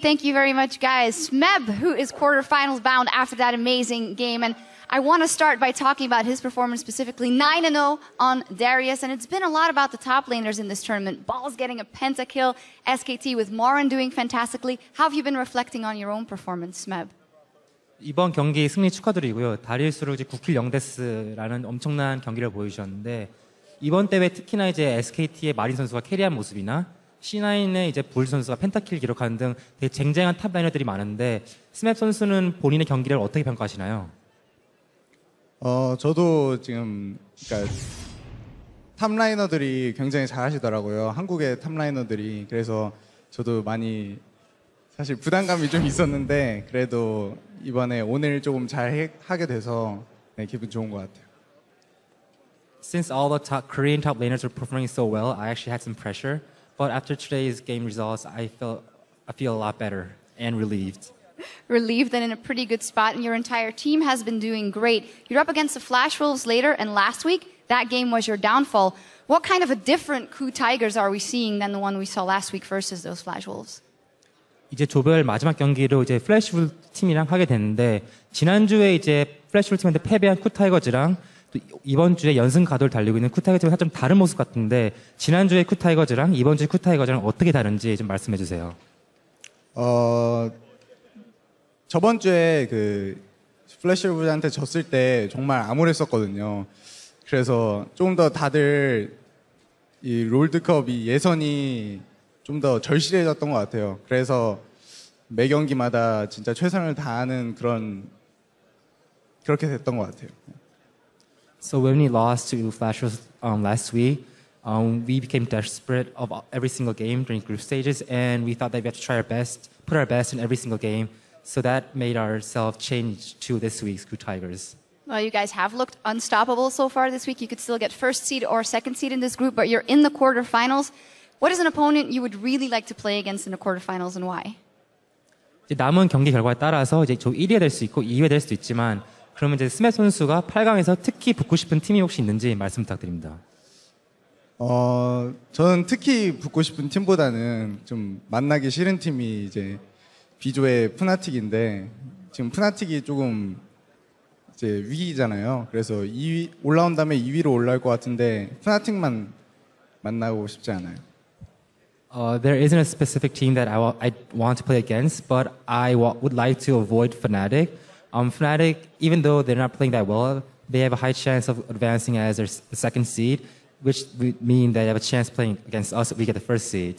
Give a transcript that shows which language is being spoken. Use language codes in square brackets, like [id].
[en] Thank you very much, guys. Smeb, who is quarterfinals bound after that amazing game. And I want to start by talking about his performance specifically. 9-0 on Darius. And it's been a lot about the top laners in this tournament. Balls getting a pentakill. SKT with Moran doing fantastically. How have you been reflecting on your own performance, Smeb? [ko] 이번 경기 승리 축하드리고요. 다리우스로 이제 9킬 0데스라는 엄청난 경기를 보여주셨는데 이번 대회 특히나 이제 SKT의 마린 선수가 캐리한 모습이나 C9의 이제 볼 선수가 펜타킬 기록하는 등 되게 쟁쟁한 탑라이너들이 많은데 스맵 선수는 본인의 경기를 어떻게 평가하시나요? 저도 지금 그러니까 탑라이너들이 굉장히 잘하시더라고요. 한국의 탑라이너들이. 그래서 저도 많이 사실 부담감이 좀 있었는데 그래도 이번에 오늘 조금 잘 하게 돼서 네, 기분 좋은 것 같아요. [en] Since all the Korean top laners are performing so well, I actually had some pressure. But after today's game results, I feel a lot better and relieved. Relieved and in a pretty good spot, and your entire team has been doing great. You're up against the Flash Wolves later, and last week, that game was your downfall. What kind of a different KOO Tigers are we seeing than the one we saw last week versus those Flash Wolves? [ko] 이제 조별 마지막 경기로 이제 플래시 wolves 팀이랑 하게 됐는데 지난주에 이제 플래시 wolves 팀한테 패배한 KOO Tigers랑 또 이번 주에 연승 가도를 달리고 있는 KOO Tigers랑 좀 다른 모습 같은데 지난주에 KOO Tigers랑 이번 주에 KOO Tigers랑 어떻게 다른지 좀 말씀해 주세요. 저번 주에 그 플래시 wolves한테 졌을 때 정말 암울했었거든요. 그래서 조금 더 다들 이 롤드컵이 예선이 좀 더 절실해졌던 것 같아요. 그래서 매 경기마다 진짜 최선을 다하는 그렇게 됐던 것 같아요. [en] So when we lost to Flash Wolves last week, we became desperate of every single game during group stages, and we thought that we had to try our best, put our best in every single game. So that made ourselves change to this week's KOO Tigers. Well, you guys have looked unstoppable so far this week. You could still get first seed or second seed in this group, but you're in the quarterfinals. What is an opponent you would really like to play against in the quarterfinals, and why? [ko] 이제 남은 경기 결과에 따라서 이제 조 1위가 될 수 있고 2위가 될 수도 있지만 그러면 이제 스맵 선수가 8강에서 특히 붙고 싶은 팀이 혹시 있는지 말씀 부탁드립니다. 저는 특히 붙고 싶은 팀보다는 좀 만나기 싫은 팀이 이제 B조의 푸나틱인데 지금 푸나틱이 조금 이제 위기잖아요. 그래서 2위 올라온 다음에 2위로 올라올 것 같은데 푸나틱만 만나고 싶지 않아요. [en] There isn't a specific team that I want to play against, but I would like to avoid Fnatic. Fnatic, even though they're not playing that well, they have a high chance of advancing as their second seed, which would mean they have a chance playing against us if we get the first seed.